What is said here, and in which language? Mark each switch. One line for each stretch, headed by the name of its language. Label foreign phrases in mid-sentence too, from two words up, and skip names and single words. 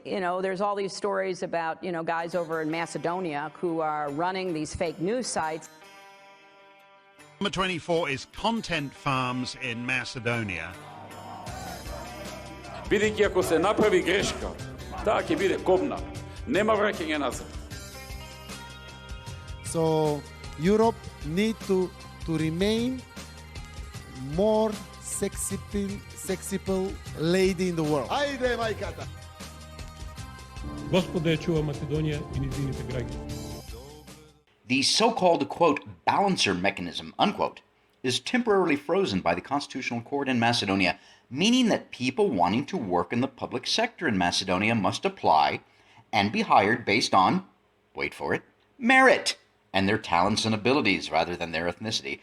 English: there's all these stories about, guys over in Macedonia who are running these fake news sites. Number 24 is content farms in Macedonia.
Macedonian: Бидејќи ако се направи грешка, таа ќе биде кобна. Нема враќање назад.
English: So Europe need to remain more sexy lady in the world.
Macedonian: Ајде, мајката! Господа ја чува Македонија и низините граѓани.
English: The so-called, quote, balancer mechanism, unquote, is temporarily frozen by the Constitutional Court in Macedonia, meaning that people wanting to work in the public sector in Macedonia must apply and be hired based on, wait for it, merit and their talents and abilities rather than their ethnicity.